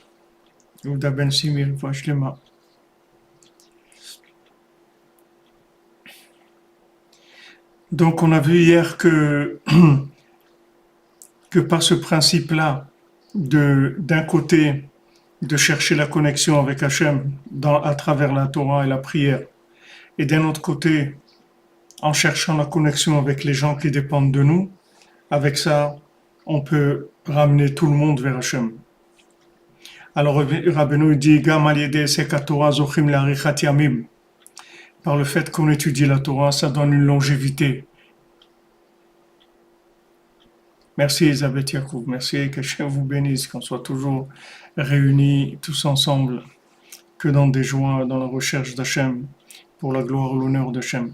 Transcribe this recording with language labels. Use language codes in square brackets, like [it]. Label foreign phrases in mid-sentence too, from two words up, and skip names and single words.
[fr] Yehuda Ben Simir, Vashlema. Donc on a vu hier que par ce principe-là, d'un côté, de chercher la connexion avec Hachem à travers la Torah et la prière, et d'un autre côté, en cherchant la connexion avec les gens qui dépendent de nous, avec ça, on peut ramener tout le monde vers Hachem. Alors Rabbeinu dit [he] גם על ידי עסק תורה זוכים לאריכות ימים. [fr] Par le fait qu'on étudie la Torah, ça donne une longévité. Merci Elisabeth Yacoub, merci que Hachem vous bénisse, qu'on soit toujours réunis tous ensemble, que dans des joies, dans la recherche d'Hachem, pour la gloire et l'honneur d'Hachem.